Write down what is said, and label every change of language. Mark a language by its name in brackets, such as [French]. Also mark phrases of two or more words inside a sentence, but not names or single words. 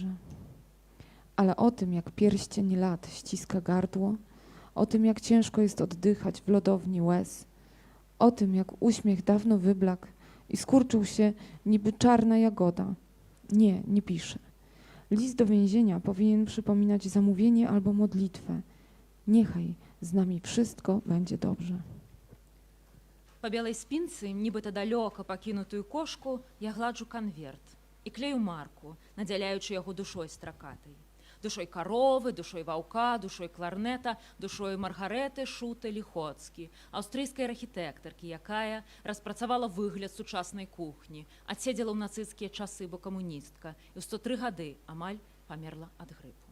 [Polish] Ale o tym, jak pierścień lat ściska gardło, o tym, jak ciężko jest oddychać w lodowni łez, o tym, jak uśmiech dawno wyblakł i skurczył się niby czarna jagoda. Nie, nie piszę. List do więzienia powinien przypominać zamówienie albo modlitwę. Niechaj z nami wszystko będzie dobrze. [Belarusian] Па белай спінцы, нібыта далёка пакінутую кошку, я гладжу канверт і клею марку, надзяляючы яго душой стракатай. Душой каровы, душой ваўка, душой кларнета, душой Маргарэты Шута-Ліхоцкі, аўстрыйскай архітэктаркі, якая распрацавала выгляд сучаснай кухні, адседзела ў нацысцкія часы, бо камуністка, і ў 103 гады амаль памерла ад грыпу.